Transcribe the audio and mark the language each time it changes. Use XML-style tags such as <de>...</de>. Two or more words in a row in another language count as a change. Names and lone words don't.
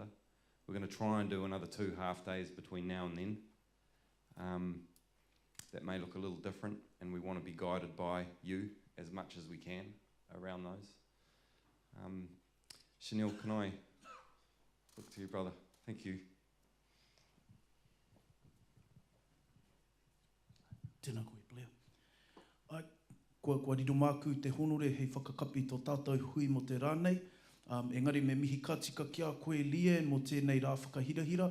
<en>We're going to try and do another 2 half days between now and then. That may look a little different, and we want to be guided by you as much as we can around those. Chanel, can I look to you, brother? Thank you.</en> <mi>Tēnā koe, Blair. Kua riro māku te honore hei whakakapi tō tātou hui mo te rānei. Engari me mihi ka tika kia koe lie mo tēnei rā whakahirahira.</mi>